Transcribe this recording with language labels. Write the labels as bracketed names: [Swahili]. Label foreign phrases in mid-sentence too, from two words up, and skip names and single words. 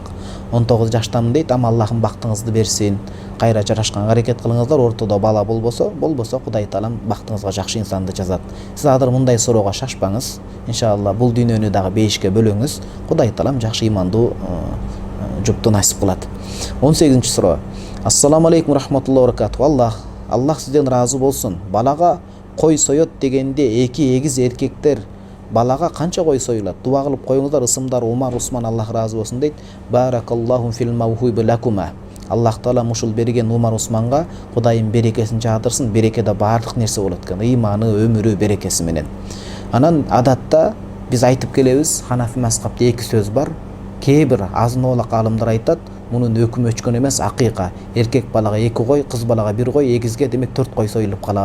[Kyrgyz] 19 жаштамын дейт, ама Аллахым бактыңызды берсин. Кайра жарашканга аракет кылыңыздар, ортодо бала болбосо, Кудай таалам бактыңызга жакшы инсанды жазат. Сиз азыр мындай суроого шашпаңыз. Иншалла бул дүйнөнү дагы бейишке бөлөңүз. Кудай таалам жакшы имандуу жупту насип кылат. 18-чи суроо. [Arabic] السلام عليكم ورحمة الله وبركاته. [Kyrgyz] Аллах сизден ыраазы болсун. Балага кой соёт дегенде эки эгиз эркектер балага канча кой союлат? Дуа кылып коюңуздар. Ысымдар Умар Усман, Аллах ыраазы болсун дейт. [Arabic] بارك الله في الموهوب لكما. [Kyrgyz] Аллах таала ушул берген Умар Усманга Кудайым берекесин жаадырсын. Берекеде баардык нерсе болот экен. Ыйманы, өмүрү, берекеси менен. Анан адатта биз айтып келебиз, Ханафи мазхабта эки сөз бар. Кээ бир азын-оолак алымдар айтат, мунун өкүмү өчкөн эмес, акыйка. Эркек балага 2 кой, кыз балага 1 кой, эгизге демек 4 кой союлуп калат.